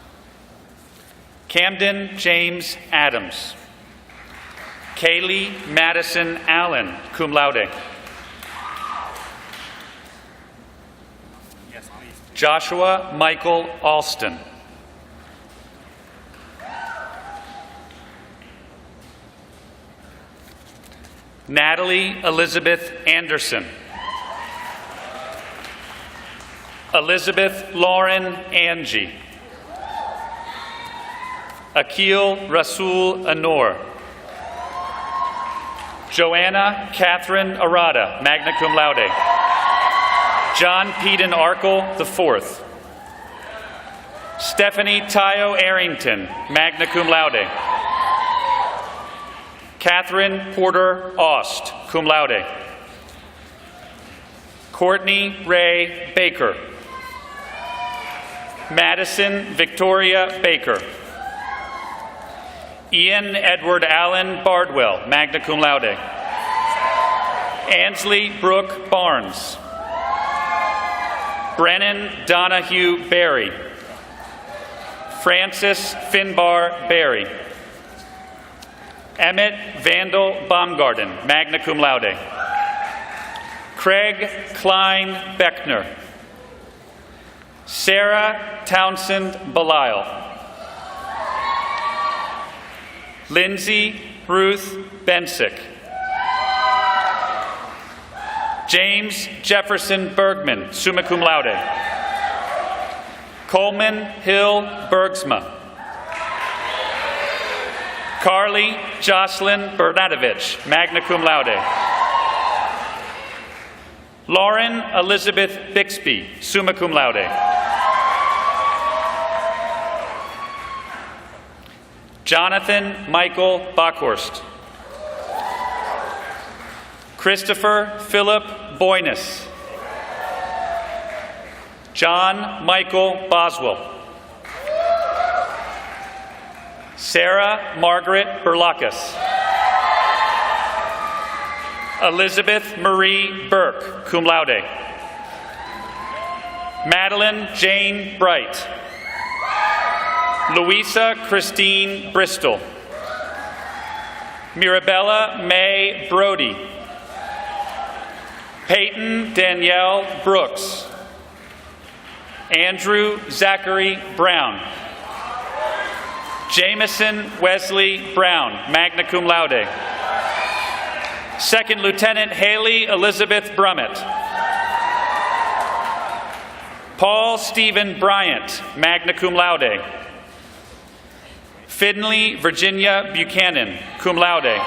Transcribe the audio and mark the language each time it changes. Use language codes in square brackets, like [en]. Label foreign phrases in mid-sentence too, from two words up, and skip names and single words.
[en] Camden James Adams. Kaylee Madison Allen, [la] cum laude. [en] Joshua Michael Alston. Natalie Elizabeth Anderson. Elizabeth Lauren Angie. Akil Rasul Anor. Joanna Catherine Arada, [la] magna cum laude. [en] John Peden Arkle IV. Stephanie Tayo Arrington, [la] magna cum laude. [en] Catherine Porter Aust, [la] cum laude. [en] Courtney Ray Baker. Madison Victoria Baker. Ian Edward Allen Bardwell, [la] magna cum laude. [en] Ansley Brooke Barnes. Brennan Donahue Berry. Francis Finbar Berry. Emmett Vandal Baumgarten, [la] magna cum laude. [en] Craig Klein Beckner. Sarah Townsend Belisle. Lindsay Ruth Bensick. James Jefferson Bergman, [la] summa cum laude. [en] Coleman Hill Bergsma. Carly Jocelyn Bernadovich, [la] magna cum laude. [en] Lauren Elizabeth Bixby, [la] summa cum laude. [en] Jonathan Michael Bockhorst. Christopher Philip Boyness. John Michael Boswell. Sarah Margaret Berlakis. Elizabeth Marie Burke, [la] cum laude. [en] Madeline Jane Bright. Louisa Christine Bristol. Mirabella May Brody. Peyton Danielle Brooks. Andrew Zachary Brown. Jameson Wesley Brown, [la] magna cum laude. [en] Second Lieutenant Haley Elizabeth Brummett. Paul Stephen Bryant, [la] magna cum laude. [en] Finley Virginia Buchanan, [la] cum laude.